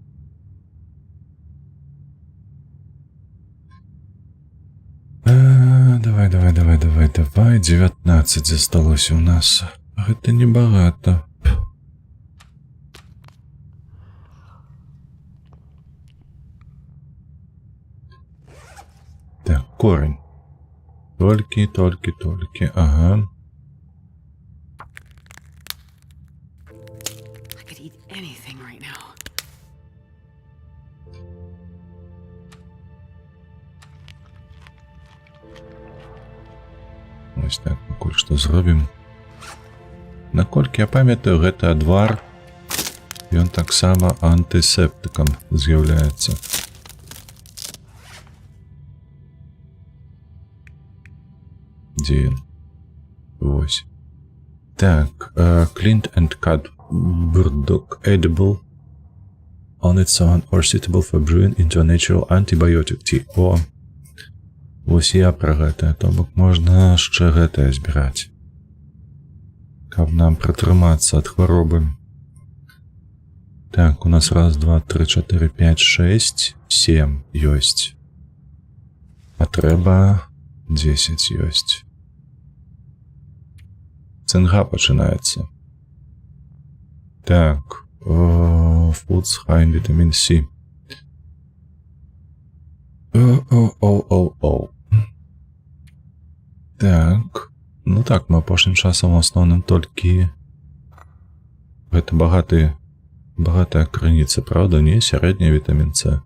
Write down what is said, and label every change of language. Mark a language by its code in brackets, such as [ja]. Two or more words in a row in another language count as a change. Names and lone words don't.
[be] Давай, 19 засталося у нас. Гэта небагата. Так, корень. Толькі, ага. [en] I could eat anything right now. [be] Вось так, пакуль што зробім. Наколькі я памятаю, гэта адвар. Ён таксама антысептыкам з'яўляецца. Дзе ён? Вось. Так, [en] cleaned and cut burdock edible on its own or suitable for brewing into a natural antibiotic tea. [be] О, вось я пра гэтае, то бок можна яшчэ гэтае збіраць. Каб нам пратрымацца ад хваробы. Так, у нас 1, 2, 3, 4, 5, 6, 7 ёсць. А трэба 10 ёсць. Цинга пачынаецца. Так, [en] foods high in vitamin C. [be] Так, ну так, мы апошнім часам у асноўным толькі... Гэта багатая крыніца, правда, не? Сярэдняя вітамін С.